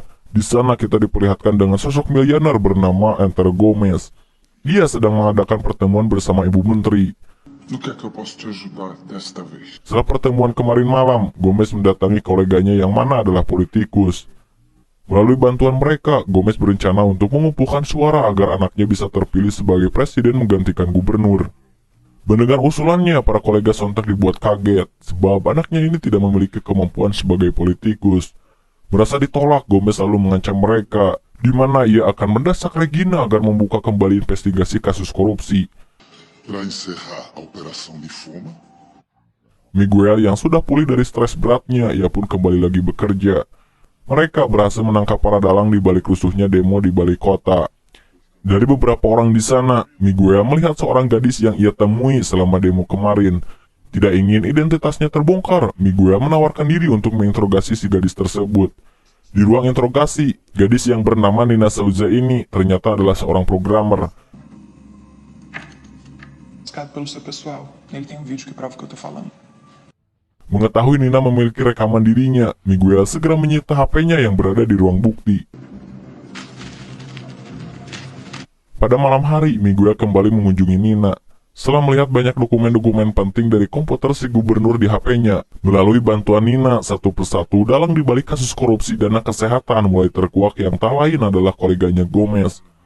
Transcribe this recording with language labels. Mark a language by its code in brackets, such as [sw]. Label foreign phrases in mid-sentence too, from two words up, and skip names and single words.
[id] Di sana kita diperlihatkan dengan sosok miliuner bernama Enter Gomez. Dia sedang mengadakan pertemuan bersama ibu menteri. [pt] No que é que eu posso te ajudar desta vez? [id] Setelah pertemuan kemarin malam, Gomez mendatangi koleganya yang mana adalah politikus. Melalui bantuan mereka, Gomez berencana untuk mengumpulkan suara agar anaknya bisa terpilih sebagai presiden menggantikan gubernur. Mendengar usulannya, para kolega sontak dibuat kaget, sebab anaknya ini tidak memiliki kemampuan sebagai politikus. Merasa ditolak, Gomez lalu mengancam mereka, di mana ia akan mendesak Regina agar membuka kembali investigasi kasus korupsi. [pt] Para encerrar a operação de Fuma, [id] Miguel yang sudah pulih dari stres beratnya, ia pun kembali lagi bekerja. Mereka berhasil menangkap para dalang di balik rusuhnya demo di balik kota. Dari beberapa orang di sana, Miguel melihat seorang gadis yang ia temui selama demo kemarin. Tidak ingin identitasnya terbongkar, Miguel menawarkan diri untuk menginterogasi si gadis tersebut. Di ruang interogasi, gadis yang bernama Nina Souza ini ternyata adalah seorang programmer. [pt] Buscado pelo seu pessoal. Ele tem vídeo que prova o que eu tô falando. [id] Mengetahui Nina memiliki rekaman dirinya, Miguel segera menyita HP-nya yang berada di ruang bukti. Pada malam hari, Miguel kembali mengunjungi Nina. Setelah melihat banyak dokumen-dokumen penting dari komputer si gubernur di HP-nya, melalui bantuan Nina, satu persatu dalang di balik kasus korupsi dana kesehatan mulai terkuak yang tak lain adalah koleganya Gomez.